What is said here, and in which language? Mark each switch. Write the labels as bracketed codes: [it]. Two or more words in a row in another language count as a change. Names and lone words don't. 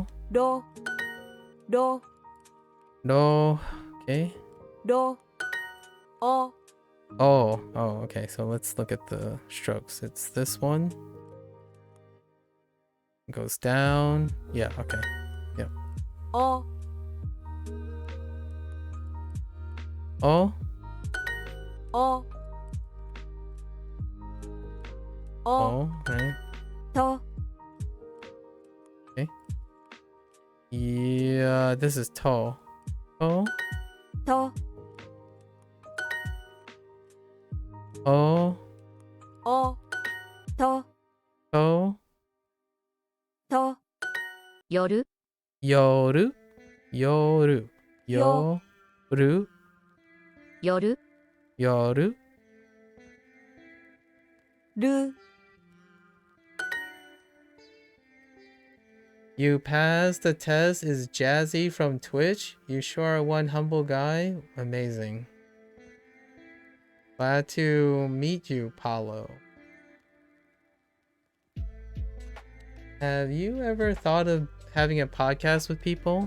[en] do, do, No? Okay. do, o, Oh, okay. So let's look at the strokes. It's this one. It goes down. Yeah, okay. Yep. o, Oh? o, o, Oh, right. to, Yeah, this is to. Oh? to, Oh? o, to, Oh? to, [ja] 夜 Yoru? Yoru. Yo. Yoru? 夜 Yoru? ru, [en] You passed the test is Jazzy from Twitch? You sure are one humble guy? Amazing. Glad to meet you, Paulo. Have you ever thought of having a podcast with people?